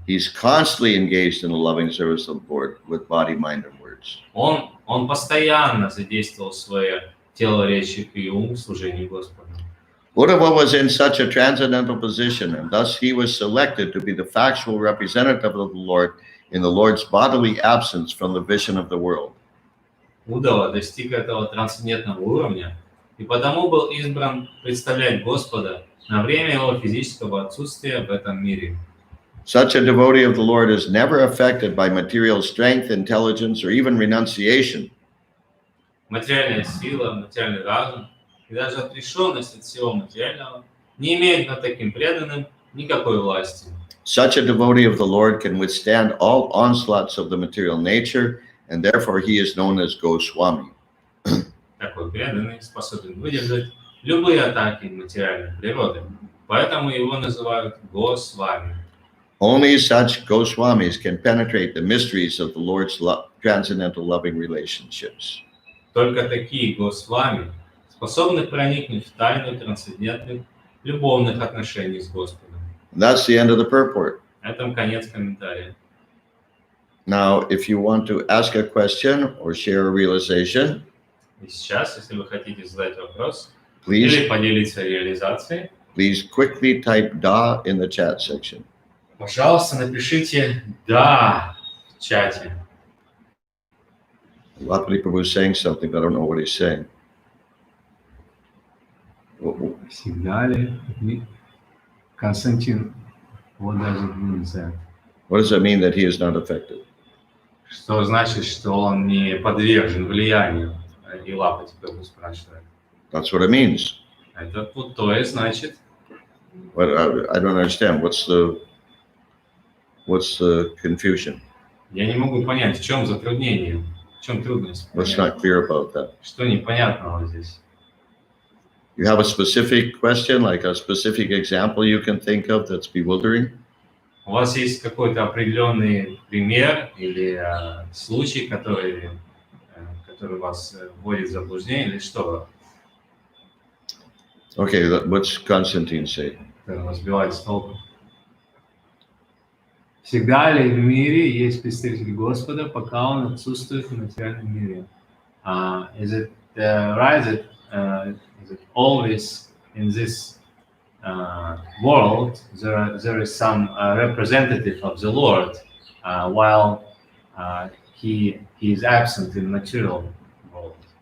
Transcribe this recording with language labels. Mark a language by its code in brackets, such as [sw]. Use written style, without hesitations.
[en] He's constantly engaged in the loving service of the Lord with body, mind, and words. [ru] Он постоянно задействовал свое тело, речь и ум в служении Господу. [en] Uddhava was in such a transcendental position, and thus he was selected to be the factual representative of the Lord in the Lord's bodily absence from the vision of the world. [ru] Удава достиг этого трансцендентного уровня, и потому был избран представлять Господа на время его физического отсутствия в этом мире. [en] Such a devotee of the Lord is never affected by material strength, intelligence, or even renunciation. [ru] Материальная сила, материальный разум и даже отрешенность от всего материального не имеют над таким преданным никакой власти. [en] Such a devotee of the Lord can withstand all onslaughts of the material nature, and therefore he is known as Goswami. [ru] Такой преданный способен выдержать любые атаки материальной природы, поэтому его называют Госвами. [en] Only such Goswamis can penetrate the mysteries of the Lord's transcendental loving relationships. [ru] Только такие Госвами способны проникнуть в тайну трансцендентных любовных отношений с Господом. [en] And that's the end of the purport. [ru] На этом конец комментария. [en] Now, if you want to ask a question or share a realization, [ru] И сейчас, если вы хотите задать вопрос [en] please, [ru] или поделиться реализацией, [en] please quickly type "da" in the chat section. [ru] пожалуйста, напишите «да» в чате. [en] Lapali Prabhu is saying something, but I don't know what he's saying. [ru] Всегда ли? [en] Константин, what does it mean that? What does that mean that he is not affected? [ru] Что значит, что он не подвержен влиянию? И Лапа теперь спрашивает. [en] That's what it means. [ru] Это то и значит. [en] But I don't understand. What's the confusion? [ru] Я не могу понять, в чем затруднение, в чем трудность. [en] What's not clear about that? [ru] Что непонятного здесь? [en] You have a specific question, like a specific example you can think of that's bewildering? [ru] У вас есть какой-то определенный пример или случай, который вас вводит в заблуждение, или что? [en] Okay, what's Constantine say? [ru] Вас сбивает с толку. Всегда ли в мире есть представитель Господа, пока он отсутствует в материальном мире? [en] Is it right that is it always in this world there is some representative of the Lord while he is absent in material world?